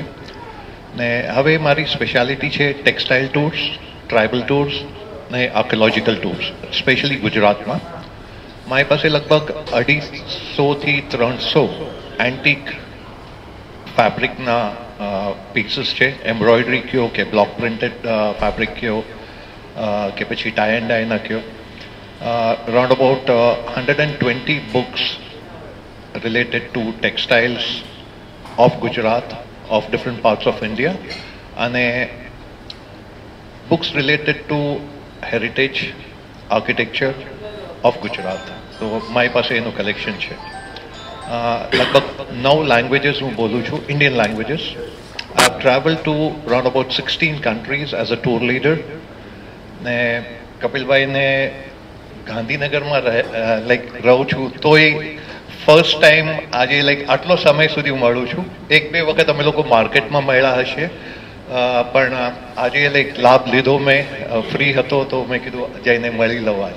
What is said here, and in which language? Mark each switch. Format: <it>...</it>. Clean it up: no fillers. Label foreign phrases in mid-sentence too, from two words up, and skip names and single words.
<gu>ને હવે મારી સ્પેશિયાલિટી છે</gu> <en>textile tours, tribal tours</en> <gu>ને</gu> <en>archaeological tours, specially</en> <gu>ગુજરાતમાં. મારી પાસે લગભગ 250થી 300 એન્ટિક ફેબ્રિકના પીસીસ છે. એમ્બ્રોઇડરી કયો કે</gu> <en>block printed fabric</en> <gu>કયો કે પછી</gu> <en>tie and dye na</en> <gu>કયો.</gu> <en>Around about 120 books related to textiles of Gujarat, of different parts of India, and books related to heritage, architecture of Gujarat. So my</en> <gu>પાસે એનું કલેક્શન છે. લગભગ 9 લેંગ્વેજીસ હું બોલું છું,</gu> <en>Indian languages. I have traveled to around about 16 countries as a tour leader.</en> <gu>ને કપિલભાઈને ગાંધીનગરમાં રહું છું તોય</gu> <en>first time</en> <gu>આજે આટલો સમય સુધી હું મળું છું. 1-2 વખત અમે લોકો માર્કેટમાં મળ્યા હશે, પણ આજે લાભ લીધો મેં, ફ્રી હતો તો મેં કીધું જઈને મળી લઉં આજે.</gu>